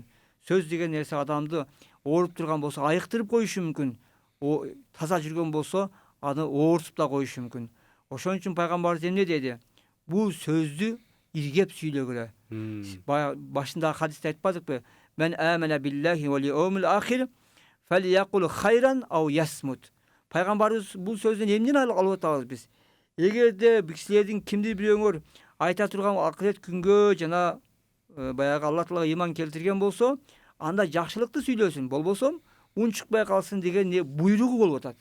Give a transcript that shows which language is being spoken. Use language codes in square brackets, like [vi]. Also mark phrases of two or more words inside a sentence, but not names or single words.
[ky] Сөз деген нерсе адамды ооруп турган болсо айыктырып коюшу мүмкүн. Таза жүргөн болсо аны оорутуп да коюшу мүмкүн. Ошон үчүн пайгамбарыбыз эмне деди? Бул сөздү иргеп сүйлөгүлө. Башында хадисте айтпадыкпы? [ar] من آمن بالله واليوم الآخر فليقل خيرا أو ليصمت. [ky] Пайгамбарыбыз бул сөздөн эмнени алып атабыз биз? Эгерде кишилердин кимдир бирөөңөр айта турган акырет күнгө жана баягы Алла Таалага иман келтирген болсо, анда жакшылыкты сүйлөсүн, болбосо унчукпай калсын деген буйругу болуп атат.